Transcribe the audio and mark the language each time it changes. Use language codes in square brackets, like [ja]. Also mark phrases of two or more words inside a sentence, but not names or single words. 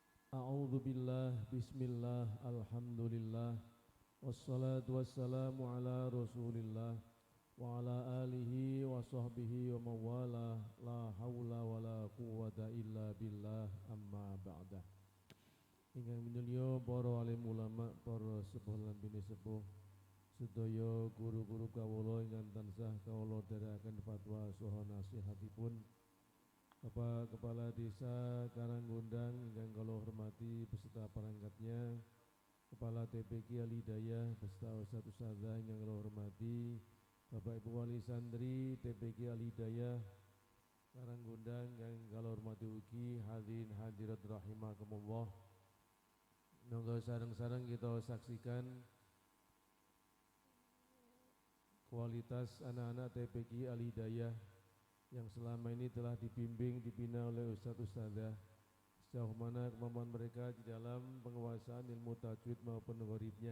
[ar] أعوذ بالله، بسم الله، الحمد لله، والصلاة والسلام على رسول الله وعلى آله وصحبه ومن والاه، لا حول ولا قوة إلا بالله، أما بعد. [jv] Ingkang minulya para alim ulama, para sepuh lan bini sepuh, sedaya guru-guru kawula ingkang tansah kawula dherekaken fatwa saha nasihatipun, Bapak Kepala Desa Karanggondang ingkang kula hormati [id] beserta perangkatnya, [jv] Kepala TPQ Al-Hidayah beserta Ustadz-Ustadzah ingkang kula hormati, Bapak Ibu Wali Santri TPQ Al-Hidayah Karanggondang ingkang kula hormati ugi, hadirin hadirat rahimakumullah. Monggo sareng-sareng [id] kita saksikan kualitas anak-anak TPQ Al-Hidayah yang selama ini telah dibimbing, dibina oleh Ustadz-Ustadzah, sejauh mana kemampuan mereka di dalam penguasaan ilmu tajwid maupun gharibnya.